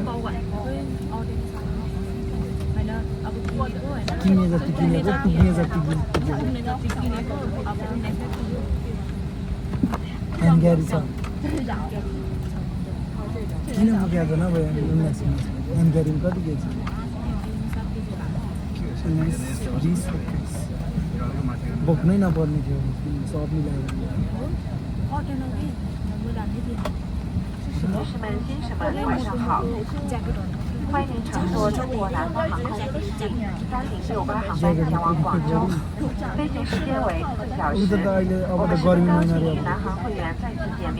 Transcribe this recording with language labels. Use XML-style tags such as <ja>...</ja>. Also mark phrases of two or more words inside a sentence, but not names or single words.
<ne>किने जति किनेको पुग्ने जति पुगेको ह्यान्ड्यारी छ किन पुगेको नभए ह्यान्ड्यारीमा कति के छ 19, 20, बोक्नै नपर्ने थियो सब मिलाएर</ne> <zh>女士们、先生们，晚上好！欢迎乘坐中国南方航空3068航班前往广州，飞行时间为4小时。我们是高级与南航会员再次见面。</zh>